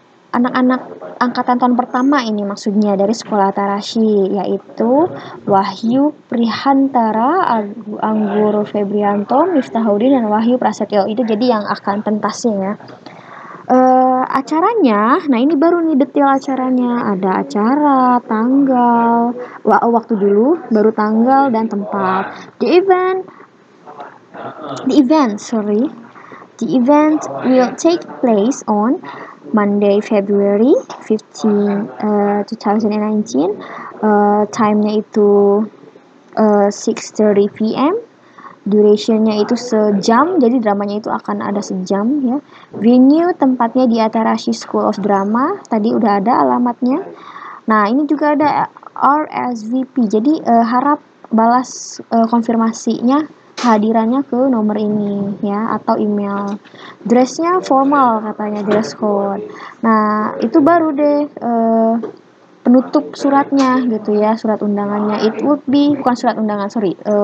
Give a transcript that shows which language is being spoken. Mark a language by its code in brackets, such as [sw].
[id] Anak-anak angkatan tahun pertama ini maksudnya dari sekolah Atarashi, yaitu Wahyu Prihantara, Anggur Febrianto, Miftahudin, dan Wahyu Prasetyo. Itu jadi yang akan pentasnya ya. Acaranya, nah ini baru nih detail acaranya. Ada acara, tanggal, waktu dulu, baru tanggal dan tempat. [en] The event will take place on Monday, February 15, 2019. [id] Time-nya itu 6:30 p.m. Durationnya itu sejam, jadi dramanya itu akan ada sejam ya. Venue tempatnya di Atarashi School of Drama, tadi udah ada alamatnya. Nah, ini juga ada RSVP, jadi harap balas konfirmasinya kehadirannya ke nomor ini ya, atau email. Dressnya formal katanya, dress code. Nah, itu baru deh penutup suratnya gitu ya, surat undangannya. [en] It would be, [id] bukan surat undangan, [en] sorry.